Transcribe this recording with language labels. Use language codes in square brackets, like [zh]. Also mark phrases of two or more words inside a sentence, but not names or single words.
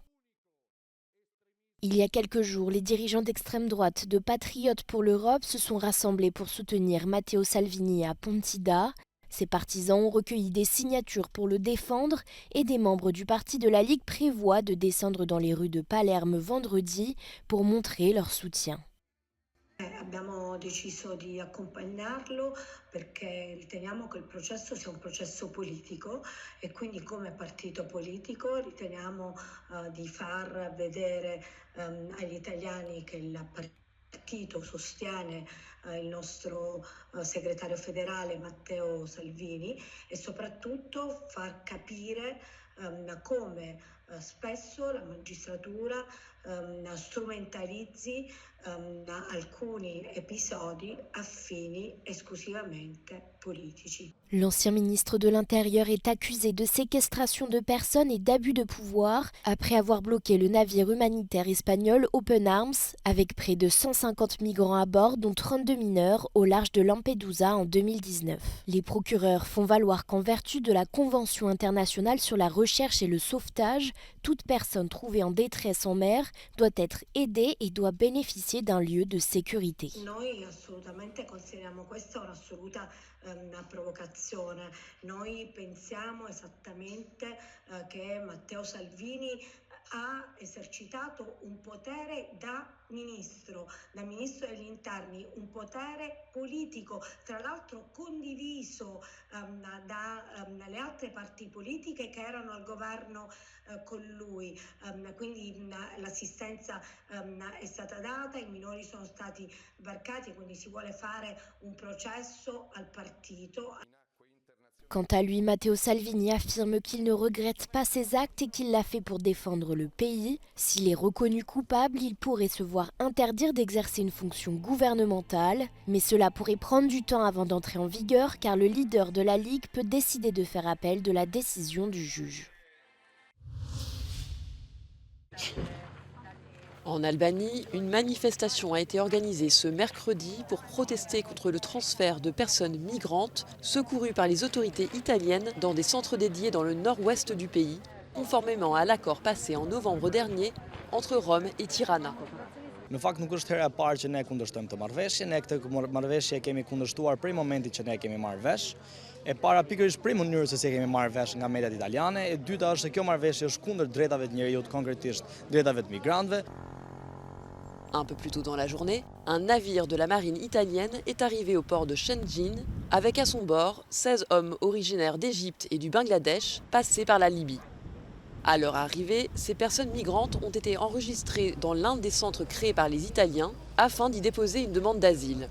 [fr] Il y a quelques jours, les dirigeants d'extrême droite de Patriotes pour l'Europe se sont rassemblés pour soutenir Matteo Salvini à Pontida. Ses partisans ont recueilli des signatures pour le défendre et des membres du parti de la Ligue prévoient de descendre dans les rues de Palerme vendredi pour montrer leur soutien. [it] Abbiamo deciso di accompagnarlo perché riteniamo che il processo sia un processo politico e quindi come partito politico riteniamo di far vedere agli italiani che il partito sostiene il nostro segretario federale Matteo Salvini e soprattutto far capire come spesso la magistratura strumentalizzi alcuni episodi a fini esclusivamente politici. [fr] L'ancien ministre de l'Intérieur est accusé de séquestration de personnes et d'abus de pouvoir après avoir bloqué le navire humanitaire espagnol Open Arms avec près de 150 migrants à bord, dont 32 mineurs, au large de Lampedusa en 2019. Les procureurs font valoir qu'en vertu de la Convention internationale sur la recherche et le sauvetage, toute personne trouvée en détresse en mer doit être aidée et doit bénéficier d'un lieu de sécurité. [it] Noi assolutamente consideriamo questa un'assoluta provocazione. Noi pensiamo esattamente che Matteo Salvini ha esercitato un potere da ministro degli interni, un potere politico, tra l'altro condiviso dalle altre parti politiche che erano al governo con lui, quindi l'assistenza è stata data, i minori sono stati sbarcati, quindi si vuole fare un processo al partito. [fr] Quant à lui, Matteo Salvini affirme qu'il ne regrette pas ses actes et qu'il l'a fait pour défendre le pays. S'il est reconnu coupable, il pourrait se voir interdire d'exercer une fonction gouvernementale, mais cela pourrait prendre du temps avant d'entrer en vigueur car le leader de la Ligue peut décider de faire appel de la décision du juge. En Albanie, une manifestation a été organisée ce mercredi pour protester contre le transfert de personnes migrantes secourues par les autorités italiennes dans des centres dédiés dans le nord-ouest du pays, conformément à l'accord passé en novembre dernier entre Rome et Tirana. [sq] Në fakt nuk është hera e parë që ne kundërshtojmë këtë marrëveshje, ne këtë marrëveshje kemi kundërshtuar prej momentit që ne kemi marrë vesh. E para pikërisht prej mënyrës se si kemi marrë vesh nga mediat italiane, e dyta është se kjo marrëveshje është kundër drejtave të njerëzit, konkretisht drejtave të migrantëve. [fr] Un peu plus tôt dans la journée, un navire de la marine italienne est arrivé au port de Shengjin avec à son bord 16 hommes originaires d'Égypte et du Bangladesh passés par la Libye. À leur arrivée, ces personnes migrantes ont été enregistrées dans l'un des centres créés par les Italiens afin d'y déposer une demande d'asile.